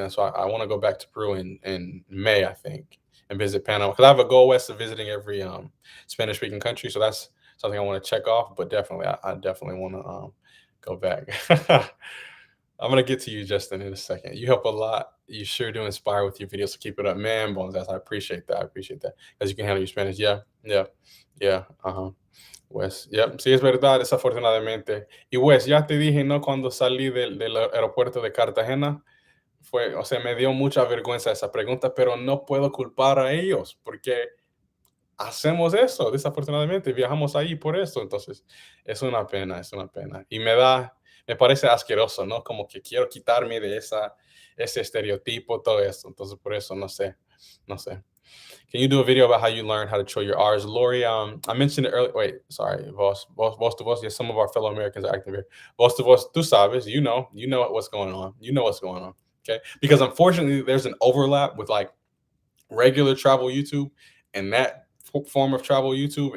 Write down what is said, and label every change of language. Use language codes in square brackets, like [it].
[en] And so I want to go back to Peru in May, I think, and visit Panama because I have a goal west of visiting every Spanish speaking country. So that's something I want to check off. But definitely, I definitely want to go back. I'm gonna get to you, Justin, in a second. You help a lot. You sure do inspire with your videos. So keep it up, man. Bones, I appreciate that. I appreciate that because you can handle your Spanish. Yeah, yeah, yeah. [es] Pues, ya, sí es verdad, desafortunadamente. Y Wes, ya te dije, ¿no? Cuando salí del aeropuerto de Cartagena, o sea, me dio mucha vergüenza esa pregunta, pero no puedo culpar a ellos porque hacemos eso, desafortunadamente, viajamos ahí por eso. Entonces, es una pena, es una pena. Y me parece asqueroso, ¿no? Como que quiero quitarme de ese estereotipo, todo eso. Entonces, por eso, no sé, no sé. [en] Can you do a video about how you learn how to show your R's? Lori, I mentioned it earlier. Wait, sorry, most of us, yes, some of our fellow Americans are active here. Most of us, [es] tú sabes, [en] you know what's going on. You know what's going on, okay? Because unfortunately, there's an overlap with like regular travel YouTube and that form of travel YouTube.